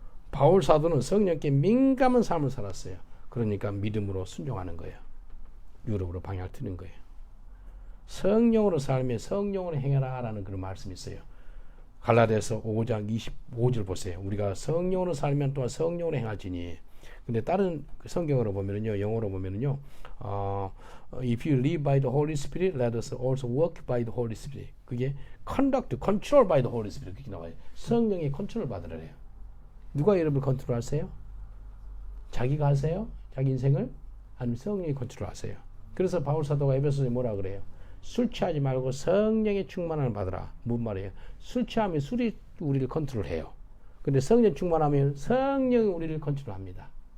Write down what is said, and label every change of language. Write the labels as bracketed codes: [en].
[ko] 바울 사도는 성령께 민감한 삶을 살았어요. 그러니까 믿음으로 순종하는 거예요. 유럽으로 방향을 트는 거예요. 성령으로 살며 성령으로 행하라라는 그런 말씀이 있어요. 갈라디아서 5장 25절 보세요. 우리가 성령으로 살면 또한 성령으로 행할지니. 근데 다른 성경으로 보면은요, 영어로 [en] 보면은요, if you live by the Holy Spirit, let us also walk by the Holy Spirit. [ko] 그게 [en] conduct, control by the Holy Spirit [ko] 그렇게 나와요. 성령의 컨트롤 받으래요. 누가 여러분을 컨트롤하세요? 자기가 하세요? 자기 인생을? 아니면 성령이 컨트롤하세요? 그래서 바울 사도가 에베소서에 뭐라 그래요? 술 취하지 말고 성령의 충만함을 받으라. 뭔 말이에요? 술 취하면 술이 우리를 컨트롤해요. 근데 성령 충만하면 성령이 우리를 컨트롤합니다.